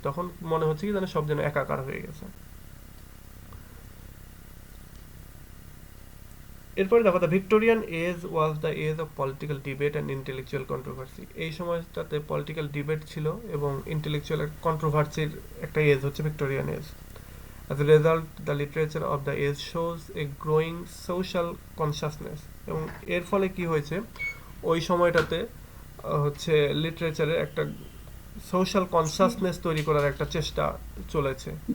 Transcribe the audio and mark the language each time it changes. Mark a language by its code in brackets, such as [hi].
[bn] তখন মনে হচ্ছে কি যেন সব যেন একাকার হয়ে গেছে। এরপরে দেখো, [en] The Victorian age was the age of political debate and intellectual controversy. [bn] এই সময়টাতে পলিটিক্যাল ডিবেট ছিল এবং ইন্টেলেকচুয়াল কন্ট্রোভার্সির একটা এজ হচ্ছে Victorian age. [en] As a result, the literature of the age shows a growing social consciousness. [bn] এবং এর ফলে কি হয়েছে, ওই সময়টাতে হচ্ছে লিটারেচারের একটা সোশ্যাল কনসাসনেস তৈরি করার একটা চেষ্টা চলেছে।